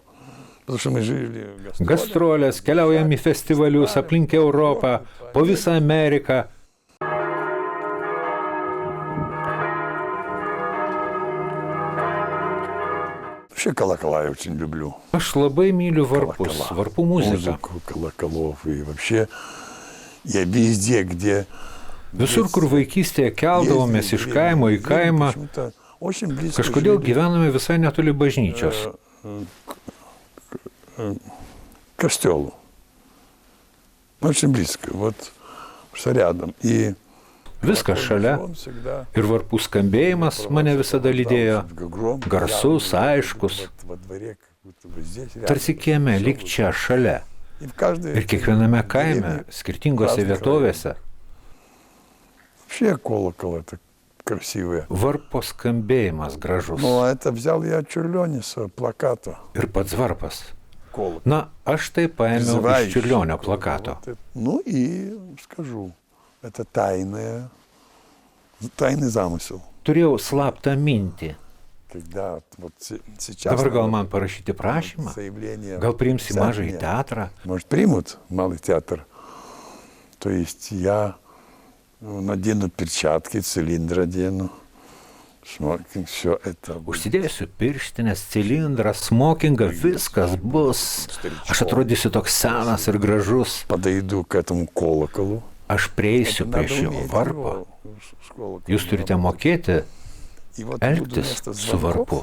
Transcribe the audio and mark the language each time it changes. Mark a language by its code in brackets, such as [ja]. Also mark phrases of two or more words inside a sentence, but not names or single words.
[ru] Потому что мы жили в гастролях. [lt] Gastrolės, keliaujam į festivalius aplink Europą, po visą Ameriką. [ru] Вообще колокола я очень люблю. [lt] Aš labai myliu varpus, [ru] Колокола. [lt] varpų muziką. [ru] Музыку колоколов. И вообще я везде, где [lt] Visur, kur vaikystėje keldavomės iš kaimo į kaimą, [ru] почему-то очень близко [lt] kažkodėl [ru] жили [lt] gyvename visai netoli bažnyčios. [ru] к костелу. Очень близко, вот что рядом. И [lt] Viskas šalia. [ru] он всегда [lt] Ir varpų skambėjimas mane visada lydėjo. Garsus, aiškus. [ru] во дворе, как будто бы здесь рядом. [lt] Tarsi kieme, lyg čia šalia. [ru] И в каждой [lt] Ir kiekviename [ru] деревне [lt] kaime, skirtingose [ru] разных [lt] vietovėse, [ru] Вообще колокол это красивое. [lt] varpo skambėjimas gražus. [ru] Ну, а это взял я от Čiurlioниso плаката. [lt] Ir pats varpas. [ru] Колокол. [lt] Na, aš tai paėmiau iš [ru] Призывающий [lt] Čiurlionio [ru] колокол. [lt] plakato. [ru] Вот это. Ну и скажу, это тайный замысел. [lt] Turėjau slaptą mintį. [ru] Когда вот сейчас... [lt] Dabar gal [ru] надо [lt] man parašyti prašymą? [ru] заявление [lt] Gal priimsi [ru] взять [lt] mažąjį [ru] мне. [lt] teatrą? [ru] Может, примут малый театр. То есть я надену перчатки, цилиндр одену, смокинг, все это. будет. [lt] Užsidėsiu pirštinės, cilindrą, smokingą, viskas bus. Aš atrodysiu toks senas ir gražus. [ru] Подойду к этому колоколу. [lt] aš prieisiu prie šio varpo, jūs turite mokėti elgtis su varpu.